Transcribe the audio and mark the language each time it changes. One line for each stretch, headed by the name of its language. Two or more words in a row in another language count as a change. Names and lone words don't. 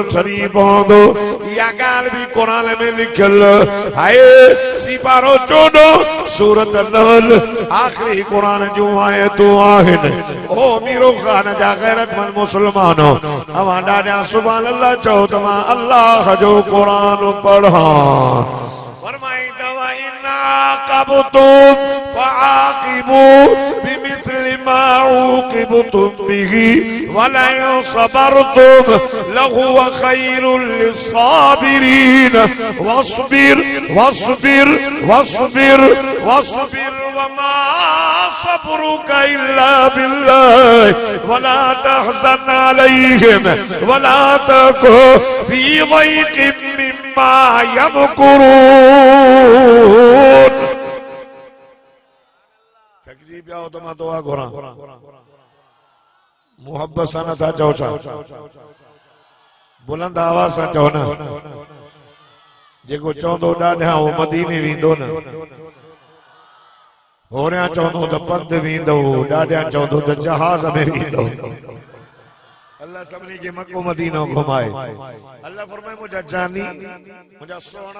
Sindhi: ठरी पवंदो इहा ॻाल्हि भी क़ुरान में लिखियल हाय सिपारो 14 सूरत नहल आखिरी क़ुरान जूं आयतूं आहिनि ओ मीरो खान जा गैरतमंद मुसलमानो अवां ॾाढा
Arabic: سبحان الله
Sindhi: चओ त मां अल्लाह जो क़ुरान पढ़ा फरमाईंदा व
Arabic: إن عاقبتم فعاقبوا بمثل ما عوقبتم به ولئن صبرتم لهو خير للصابرين واصبر واصبر واصبر واصبر وما صبرك إلا بالله ولا تحزن عليهم ولا تك في ضيق مما يمكرون
Sindhi: तकजीब जाओ तो मां दुआ घुरा मोहब्बत सां नथा चओ छा बुलंद आवाज़ सां चओ न जेको चवंदो ॾाढा हो मदीने वेंदो न होरिया चवंदो त पंध वेंदो ॾाढा चवंदो त जहाज में वेंदो अल्लाह सभिनी खे मक्को मदीनो घुमाए अल्लाह फरमाए मुंहिंजा जानी मुंहिंजा सोना